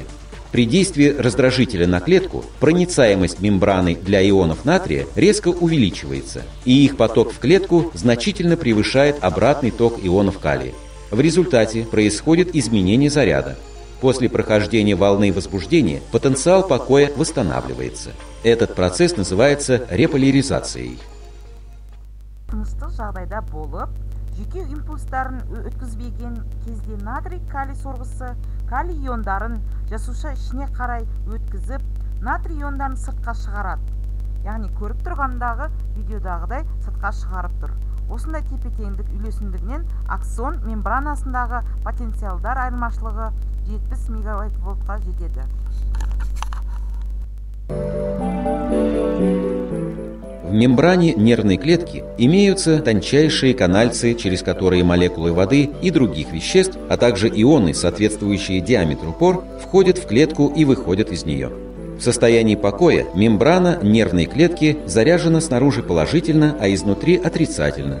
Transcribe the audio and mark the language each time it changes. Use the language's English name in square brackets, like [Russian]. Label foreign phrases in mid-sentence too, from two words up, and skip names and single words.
[Russian] При действии раздражителя на клетку проницаемость мембраны для ионов натрия резко увеличивается, и их поток в клетку значительно превышает обратный ток ионов калия. В результате происходит изменение заряда. После прохождения волны возбуждения потенциал покоя восстанавливается. Этот процесс называется реполяризацией. [Kazakh] Тыныштық жағдайда болып, жүйке импульстарын өткізбеген кезде натрий калий сорғысы калий иондарын жасуша ішіне қарай өткізіп, натрий иондарын сыртқа шығарады. Яғни көріп тұрғандағы видеодағыдай сыртқа шығарып тұр. Осындай тепе-теңдік үйлесімдігінен аксон мембранасындағы потенциалдар айырмашылығы 70 мегавольтқа жетеді. [Russian] В мембране нервной клетки имеются тончайшие канальцы, через которые молекулы воды и других веществ, а также ионы, соответствующие диаметру пор, входят в клетку и выходят из нее. В состоянии покоя мембрана нервной клетки заряжена снаружи положительно, а изнутри отрицательно.